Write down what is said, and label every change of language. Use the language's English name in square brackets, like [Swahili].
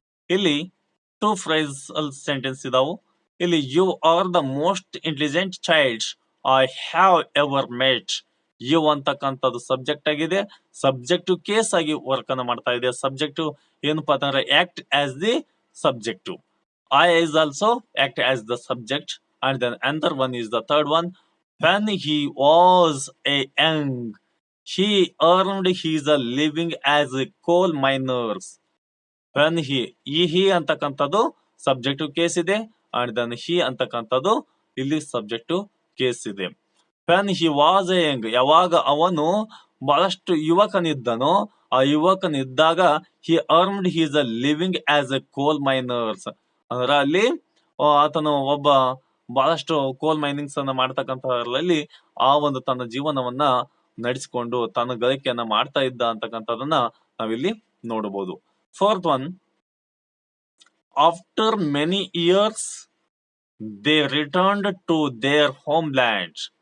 [English] ಇಲ್ಲಿ two phrasal sentence [Kannada] ಇದಾವು. [English] ಇಲ್ಲಿ you are the most intelligent child I have ever met. [Kannada] You ಅಂತಕ್ಕಂಥದ್ದು subject ಆಗಿದೆ, ಸಬ್ಜೆಕ್ಟಿವ್ ಕೇಸ್ ಆಗಿ ವರ್ಕ್ ಅನ್ನ ಮಾಡ್ತಾ ಇದೆ. [English] subjective [Kannada] ಏನಪ್ಪಾ ಅಂತಂದ್ರೆ [English] Act as the subjective. I is also act as the subject, and then another one is the third one. When he was a young, he earned his living as a coal miners. When he [Kannada] ಅಂತಕ್ಕಂಥದ್ದು [English] subjective case ಇದೆ, and then he [Kannada] ಅಂತಕ್ಕಂಥದ್ದು ಇಲ್ಲಿ [English] Subjective case ಇದೆ. when he was a young, [Kannada] ಯಾವಾಗ ಅವನು ಬಹಳಷ್ಟು ಯುವಕನಿದ್ದನೋ, ಆ ಯುವಕನಿದ್ದಾಗ [English] he earned his living as a coal miners. [Kannada] ಅಂದ್ರೆ ಅಲ್ಲಿ ಆತನು ಒಬ್ಬ ಬಹಳಷ್ಟು ಕೋಲ್ ಮೈನಿಂಗ್ಸ್ ಅನ್ನ ಮಾಡ್ತಕ್ಕಂಥದ್ರಲ್ಲಿ ಆ ಒಂದು ತನ್ನ ಜೀವನವನ್ನ ನಡೆಸಿಕೊಂಡು ತನ್ನ ಗಳಿಕೆಯನ್ನ ಮಾಡ್ತಾ ಇದ್ದ ಅಂತಕ್ಕಂಥದನ್ನ ನಾವಿಲ್ಲಿ ನೋಡಬಹುದು. [English] Fourth one, after many years they returned to their homeland.